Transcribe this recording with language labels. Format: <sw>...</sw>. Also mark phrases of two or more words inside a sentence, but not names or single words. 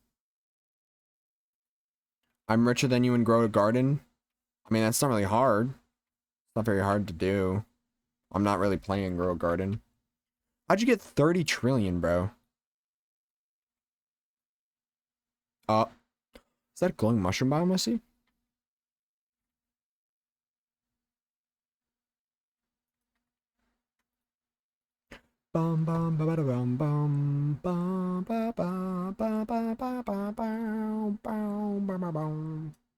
<en>I'm richer than you and grow a garden. I mean, that's not really hard. It's not very hard to do. I'm not really playing grow a garden. How'd you get 30 trillion, bro? Uh, is that a glowing mushroom biome I see? Bum bum ba ba da bum bum bum ba ba ba ba ba ba bow bow ba ba bow.</en>